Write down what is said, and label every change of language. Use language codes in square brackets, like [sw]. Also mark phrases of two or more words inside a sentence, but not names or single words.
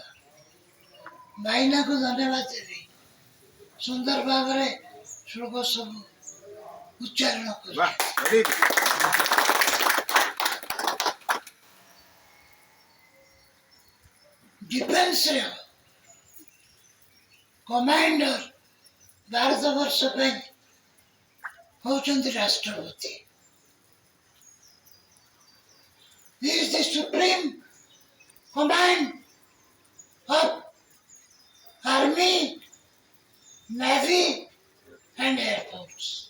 [or] ଭାଇନାକୁ ଧନ୍ୟବାଦ ଦେବି, ସୁନ୍ଦର ଭାବରେ ଶ୍ଲୋକ ସବୁ ଉଚ୍ଚାରଣ କରି ଡିଫେନ୍ସର କମାଣ୍ଡର ଭାରତବର୍ଷ ପାଇଁ ହେଉଛନ୍ତି ରାଷ୍ଟ୍ରପତି। [en] He is the supreme command of Army, Navy and Air Force.